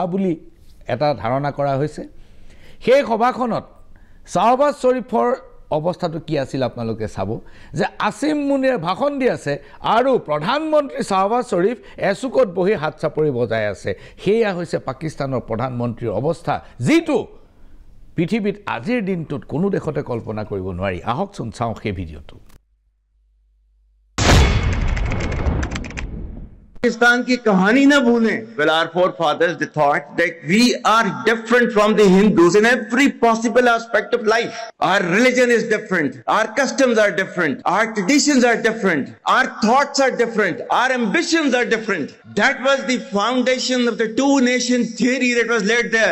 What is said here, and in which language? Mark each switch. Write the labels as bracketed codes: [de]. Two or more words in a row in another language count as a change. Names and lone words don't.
[as] বুলি এটা ধাৰণা কৰা হৈছে সেই সভাখনত শাহবাজ শৰীফৰ অৱস্থাটো কি আছিল আপোনালোকে চাব যে আসিফ মুনিৰে ভাষণ দি আছে আৰু প্ৰধানমন্ত্ৰী শাহবাজ শৰীফ এচুকত বহি হাত চাপৰি বজাই আছে হেয়া হৈছে পাকিস্তানৰ প্ৰধানমন্ত্ৰীৰ অৱস্থা যিটো পৃথিৱীত আজিৰ দিনটোত কোনো দেশতে কল্পনা কৰিব নোৱাৰি আহকচোন চাওঁ সেই ভিডিঅ'টো [hi] Pakistan की कहानी ना भूलें. [en] Well, our forefathers they thought that we are different from the Hindus in every possible aspect of life. Our religion is different. Our customs are different. Our traditions are different. Our thoughts are different. Our ambitions are different. That was the foundation of the two-nation theory that was laid there.